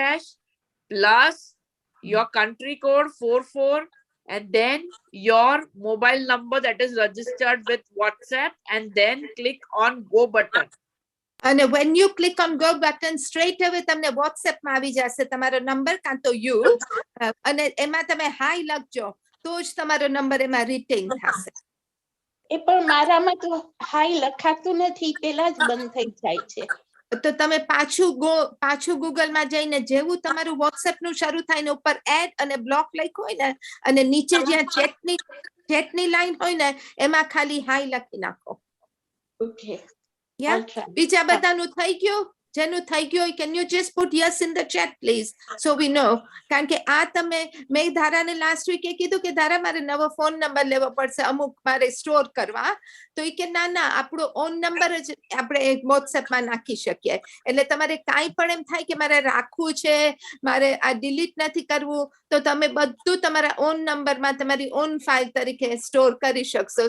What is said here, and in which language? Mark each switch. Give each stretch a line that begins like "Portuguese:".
English: wa.me/plus your country code 44 and then your mobile number that is registered with WhatsApp, and then click on go button. And when you click on go button, straight away
Gujarati: તમને WhatsApp માં આવી જશે તમારો number કાં તો you, અને એમાં તમે હાઈ લખજો તો જ તમારો નંબર એમાં રિટેન થશે. એ પણ મારામાં તો હાઈ લખાતું નથી, પેલા જ બંધ થઈ જાય છે. તો તમે પાછું ગૂગલ માં જઈને જેવું તમારું WhatsApp નું શરૂ થાય ને ઉપર એડ અને બ્લોક લખ્યું હોય ને, અને નીચે જ્યાં ચેટની લાઈન હોય ને એમાં ખાલી હાઈ લખી નાખો. ઓકે. બીજા બધાનું થઈ ગયું? જેનું થઈ ગયું હોય,
English: can you just put yes in the chat please so we know?
Gujarati: કારણ કે આ તમે મેં ધારાને લાસ્ટ વીકે કીધું કે ધારા મારે નવો ફોન નંબર લેવો પડશે અમુક મારે સ્ટોર કરવા, તો એ કે ના આપણો ઓન નંબર જ આપણે વોટ્સએપમાં નાખી શકીએ. એટલે તમારે કાંઈ પણ એમ થાય કે મારે રાખવું છે, મારે આ ડિલીટ નથી કરવું, તો તમે બધું તમારા ઓન નંબરમાં તમારી ઓન ફાઇલ તરીકે સ્ટોર કરી શકશો.